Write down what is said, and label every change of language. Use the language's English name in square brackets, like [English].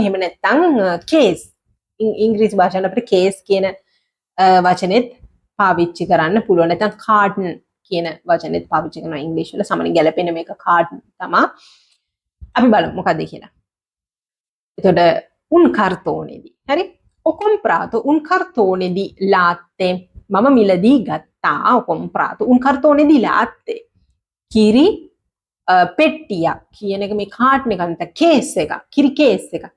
[Sinhala] එහෙම නැත්නම් කේස්. ඉංග්‍රීසි භාෂාවෙන් අපිට කේස් කියන වචනේත් පාවිච්චි කරන්න පුළුවන්. නැත්නම් කාටන් කියන වචනේත් පාවිච්චි කරනවා ඉංග්‍රීසි වල. සාමාන්‍යයෙන් ගැලපෙන මේක කාටන් තමයි. අපි බලමු මොකද්ද කියලා. එතකොට [Italian] un cartone di. හරි? Ho comprato un cartone di latte. [Sinhala] මම මිලදී ගත්තා. [Italian] Ho comprato un cartone di latte. [Sinhala] කිරි පෙට්ටියක් කියන එක මේ කාටන් එක නැත්නම් කේස් එක. කිරි කේස් එකක්.